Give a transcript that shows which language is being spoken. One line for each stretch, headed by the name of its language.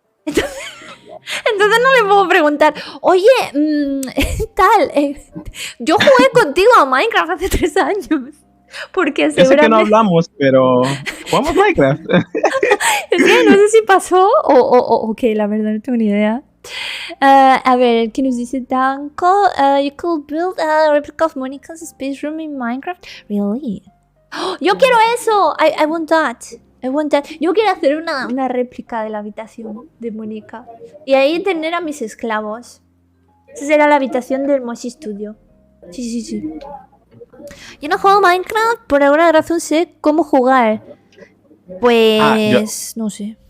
Spanish: Entonces no le puedo preguntar, oye, tal, yo jugué contigo a Minecraft hace 3 años. Porque Yo sé que no seguramente... hablamos, pero jugamos Minecraft. Es que no sé si pasó o qué, la verdad no tengo ni idea. A ver, ¿qué nos dice Danko?
English: You could build a replica of Monica's space room in Minecraft. Really?
Spanish: ¡Oh! Yo quiero eso.
English: I want that. I want that.
Spanish: Yo quiero hacer una réplica de la habitación de Mónica. Y ahí tener a mis esclavos. Esa será la habitación del Moshi Studio. Sí. Yo no juego Minecraft, por alguna razón sé cómo jugar. Pues... no sé.